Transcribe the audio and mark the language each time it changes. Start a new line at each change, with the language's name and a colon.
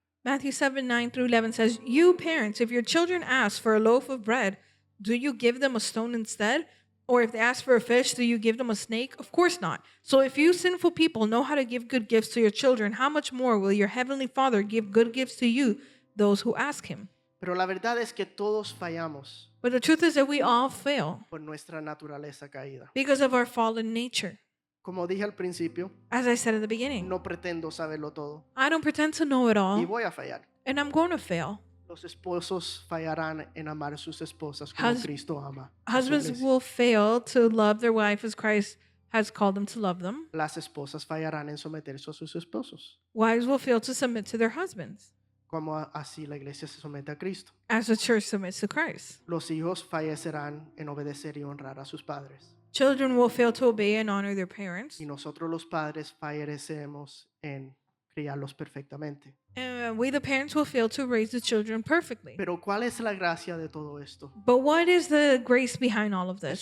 English: Matthew 7:9-11 says, "You parents, if your children ask for a loaf of bread, do you give them a stone instead? Or if they ask for a fish, do you give them a snake? Of course not. So if you sinful people know how to give good gifts to your children, how much more will your heavenly Father give good gifts to you, those who ask him?"
Spanish: Pero la verdad es que todos fallamos
English: But the truth is that we all fail
Spanish: por nuestra naturaleza caída.
English: because of our fallen nature.
Spanish: Como dije al principio,
English: As I said at the beginning,
Spanish: no pretendo saberlo todo
English: I don't pretend to know it
Spanish: y
English: all,
Spanish: voy a fallar.
English: and I'm going to fail.
Spanish: Los esposos fallarán en amar a sus esposas como
English: Hus-
Spanish: Cristo ama a su
English: Husbands
Spanish: iglesia.
English: will fail to love their wife as Christ has called them to love them.
Spanish: Las esposas fallarán en someterse a sus esposos,
English: Wives will fail to submit to their husbands,
Spanish: como así la iglesia se somete a Cristo.
English: as the church submits to Christ.
Spanish: Los hijos fallecerán en obedecer y honrar a sus padres.
English: Children will fail to obey and honor their parents.
Spanish: Y nosotros los padres fallecemos en criarlos perfectamente.
English: And we, the parents, will fail to raise the children perfectly.
Spanish: Pero ¿cuál es la gracia de todo esto?
English: But what is the grace behind all of this?